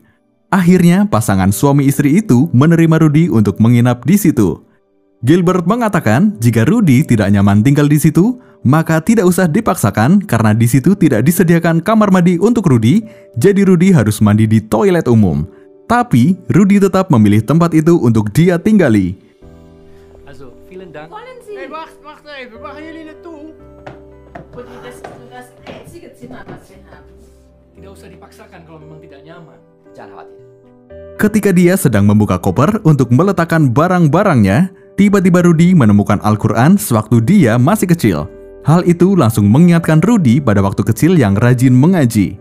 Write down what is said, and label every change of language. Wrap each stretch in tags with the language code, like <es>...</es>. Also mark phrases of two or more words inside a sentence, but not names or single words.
<id>Akhirnya pasangan suami istri itu menerima Rudy untuk menginap di situ. Gilbert mengatakan jika Rudy tidak nyaman tinggal di situ, maka tidak usah dipaksakan karena di situ tidak disediakan kamar mandi untuk Rudy, jadi Rudy harus mandi di toilet umum. Tapi Rudy tetap memilih tempat itu untuk dia tinggali.</id> <de>Also, vielen Dank. Wollen Sie?</de> <nl>Hey, wacht even, machen jullie het toe?</nl> <de>Rudi, das ist nur das einzige Zimmer, was wir haben.</de> <id>Tidak usah dipaksakan kalau memang tidak nyaman. Jangan khawatir. Ketika dia sedang membuka koper untuk meletakkan barang-barangnya, tiba-tiba Rudy menemukan Al-Quran sewaktu dia masih kecil. Hal itu langsung mengingatkan Rudy pada waktu kecil yang rajin mengaji.</id>